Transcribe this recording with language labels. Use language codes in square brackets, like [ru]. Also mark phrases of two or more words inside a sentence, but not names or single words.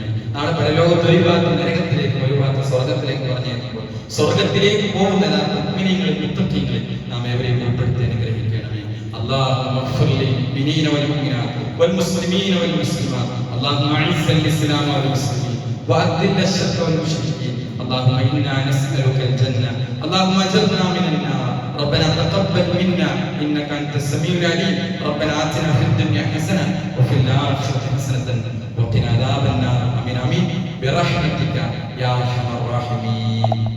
[ml] നാളെ പരലോകത്ത് ഒരു ഭാഗത്ത് നരകത്തിലേക്കും ഒരു ഭാഗത്ത് സ്വർഗത്തിലേക്ക് പറഞ്ഞേക്കുമ്പോൾ സ്വർഗത്തിലേക്ക് പോകുന്ന മുഅ്മിനീങ്ങളിൽ, മുത്തഖീങ്ങളിൽ നാം ഏവരെയും ഉൾപ്പെടുത്തി അനുഗ്രഹിക്കണമേ. [ar] اللهم اغفر للمؤمنين والمؤمنات والمسلمين والمسلمات. اللهم أعز الإسلام والمسلمين وأذل الشرك والمشركين. اللهم إنا نسألك الجنة. اللهم أجرنا من النار. ربنا تقبل منا انك انت السميع العليم. ربنا آتنا في الدنيا حسنه وفي الاخره حسنه وقنا عذاب النار. امين امين برحمتك يا ارحم الراحمين.